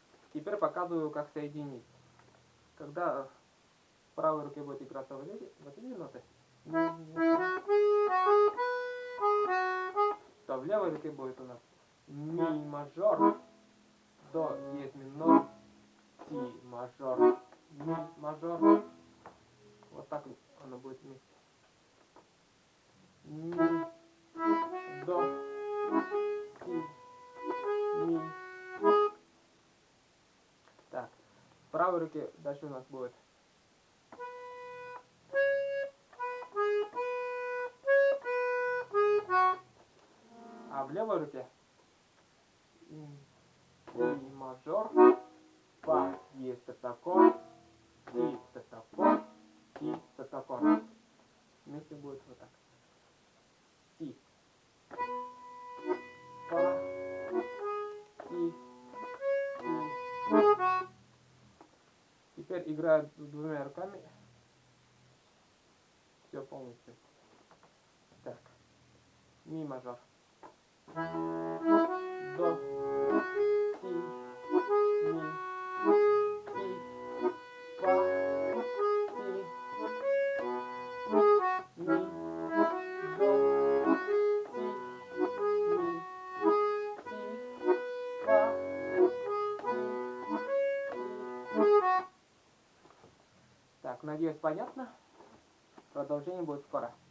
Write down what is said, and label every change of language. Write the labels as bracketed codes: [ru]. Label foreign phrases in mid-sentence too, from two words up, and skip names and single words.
[ru] Теперь показываю, как соединить. Когда в правой руке будет играться вот эти ноты, то в левой руке будет у нас ми мажор, до диез минор, си мажор, ми мажор. Вот так оно будет вместе. Ми, до, си, ми. Так, в правой руке дальше у нас будет а в левой руке ми мажор, фа диез пентакорд, си пентакорд, си пентакорд. Вместе будет вот так. Си, фа, си, си. Теперь играю двумя руками. Все полностью. Так. Ми мажор. До, си, ми, си, фа, си, ми, до, си, ми, си, фа, си. Так, надеюсь, понятно. Продолжение будет скоро.